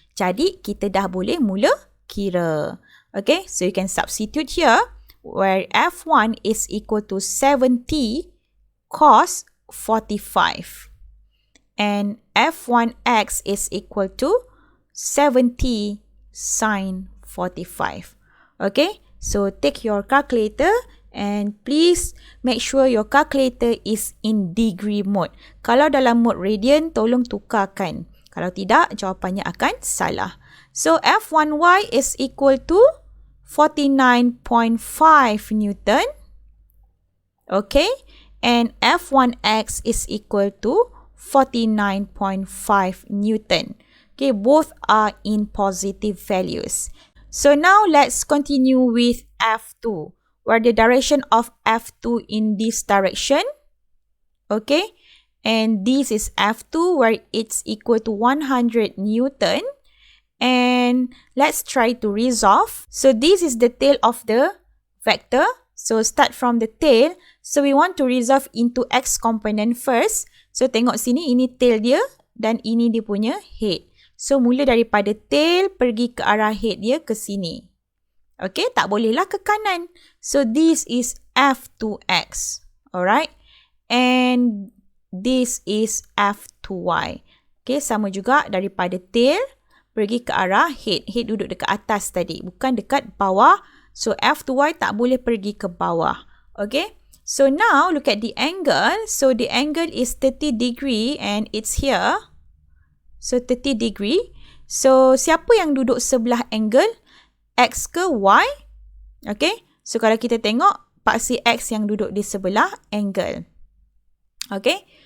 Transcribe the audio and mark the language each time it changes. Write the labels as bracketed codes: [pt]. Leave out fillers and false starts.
[ms] Jadi kita dah boleh mula kira. [en] Okay, so you can substitute here where F1 is equal to 70 cos 45 and F1X is equal to 70 sin 45. Okay, so take your calculator and please make sure your calculator is in degree mode. Kalau dalam mode radian, tolong tukarkan. Kalau tidak, jawapannya akan salah. So F1Y is equal to 49.5 Newton. Okay, and F1X is equal to 49.5 Newton. Okay, both are in positive values. So now let's continue with F2, where the direction of F2 in this direction. Okay, and this is F2 where it's equal to 100 Newton. And let's try to resolve. So this is the tail of the vector. So start from the tail. So we want to resolve into X component first. [ms] So tengok sini, ini tail dia dan ini dia punya head. So mula daripada tail pergi ke arah head dia ke sini. [en] Okay, [ms] tak bolehlah ke kanan. [en] So this is F2X. Alright. And this is F2Y. [ms] Okay, sama juga daripada tail pergi ke arah head. Head duduk dekat atas tadi, bukan dekat bawah. So F2Y tak boleh pergi ke bawah. [en] Okay. So now look at the angle. So the angle is 30 degree and it's here. So 30 degree. [ms] So siapa yang duduk sebelah angle? X ke Y? Okay. So kalau kita tengok, paksi X yang duduk di sebelah angle. Okay.